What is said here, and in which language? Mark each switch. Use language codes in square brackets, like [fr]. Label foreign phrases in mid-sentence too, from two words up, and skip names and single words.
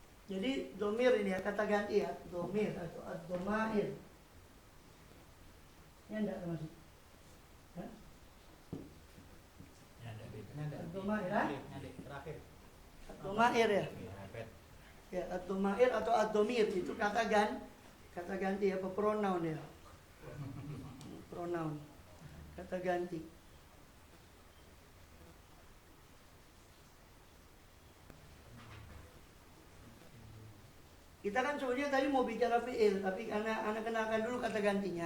[id] Jadi domir ini ya, kata ganti ya, domir atau ad-domair. Ini enggak masih. Ad-domair ya? Ad-domair ya. Ya, ad-domair atau ad-domir itu kata ganti ya, pronoun ya. Pronoun. Kata ganti. Kita kan sebenarnya tadi mau bicara fi'il, tapi karena Anda kenalkan dulu kata gantinya.